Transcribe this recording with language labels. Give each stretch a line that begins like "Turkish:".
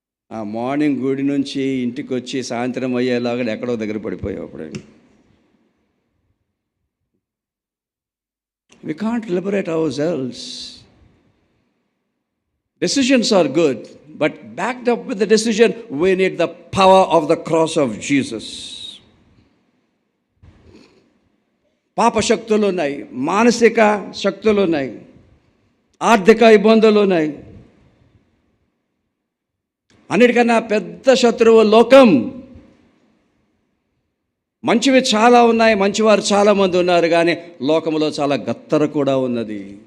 Telugu: ఆ మార్నింగ్ గుడి నుంచి ఇంటికి వచ్చి సాయంత్రం అయ్యేలాగా ఎక్కడో దగ్గర పడిపోయావు. అప్పుడు
English: we can't liberate ourselves. Decisions are good, but backed up with the decision, we need the power of the cross of Jesus.
Telugu: పాప శక్తులు ఉన్నాయి, మానసిక శక్తులు ఉన్నాయి, ఆర్థిక ఇబ్బందులు ఉన్నాయి. అన్నిటికన్నా పెద్ద శత్రువు లోకం. మంచివి చాలా ఉన్నాయి, మంచివారు చాలామంది ఉన్నారు, కానీ లోకంలో చాలా గత్తర కూడా ఉన్నది.